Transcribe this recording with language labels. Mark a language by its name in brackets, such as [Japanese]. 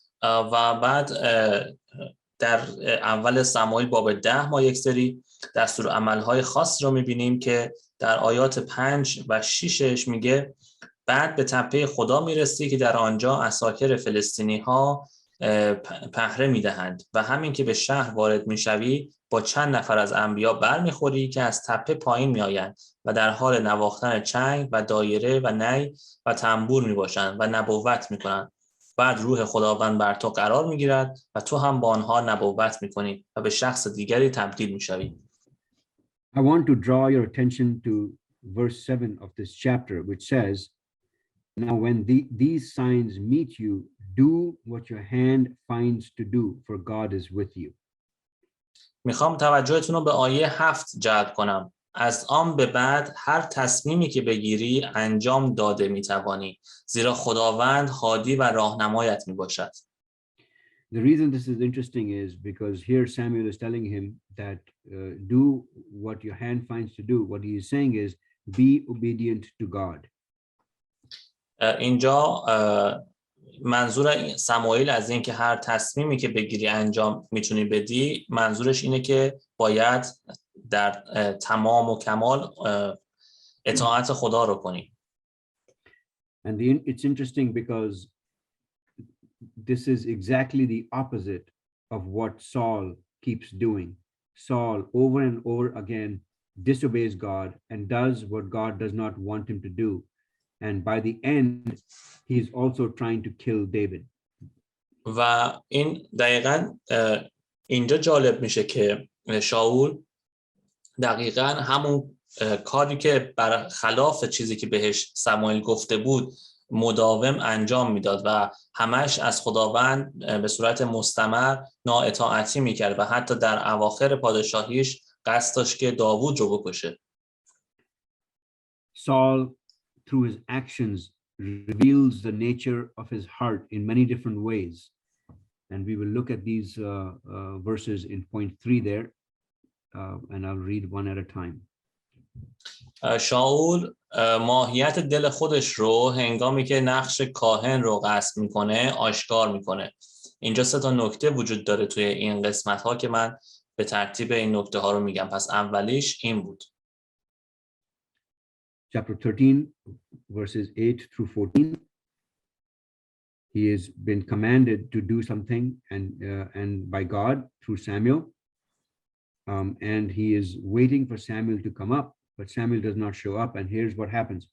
[Persian] و بعد در اول سموئیل باب 10 ما یک سری دستورالعمل‌های خاص رو می‌بینیم که در آیات 5 و 6 میگه بعد به تپه خدا میرسی که در آنجا عساکر فلسطینی‌ها پهره میدهند و همین که به شهر وارد میشوی با چند نفر از انبیا برمیخوری که از تپه پایین میآیند و در حال نواختن چنگ و دایره و نی و تنبور میباشند و نبوت میکنند. بعد روح خداوند بر تو قرار میگیرد و تو هم با آنها نبوت میکنی و به شخص دیگری تبدیل میشوی. [English] I want to draw your attention to verse 7 of this chapter, which says, now when these signs meet you, do what your hand finds to do, for God is with you. [Persian] میخوام توجهتون رو به آیه 7 جلب کنم. از آن به بعد هر تصمیمی که بگیری انجام داده میتوانی، زیرا خداوند هادی و راهنمایت میباشد. [English] The reason this is interesting is because here Samuel is telling him that do what your hand finds to do. What he is saying is be obedient to God. [Persian] اینجا منظور سموئیل از این که هر تصمیمی که بگیری انجام میتونی بدی، منظورش اینه که باید در تمام و کمال اطاعت خدا رو کنی. [English] And it's interesting because this is exactly the opposite of what Saul keeps doing. Saul over and over again disobeys God and does what God does not want him to do. And by the end, he is also trying to kill David. [Persian] و این دقیقاً اینجا جالب میشه که شاول دقیقاً همون کاری که برخلاف چیزی که بهش سموئیل گفته بود مداوم انجام میداد و همش از خداوند به صورت مستمر نااطاعتی میکرد و حتی در اواخر پادشاهیش قصد داشت که داوود رو بکشه. [English] Saul, through his actions, reveals the nature of his heart in many different ways. And we will look at these verses in point 3 there, and I'll read one at a time. [Persian] شاول ماهیت دل خودش رو هنگامی که نقش کاهن رو قصد میکنه آشکار میکنه. اینجا 3 نکته وجود داره توی این قسمت ها که من به ترتیب این نکته ها رو میگم. پس اولیش این بود. [English] Chapter 13, verses 8 through 14. He has been commanded to do something and by God through Samuel. And he is waiting for Samuel to come up, but Samuel does not show up. And here's what happens.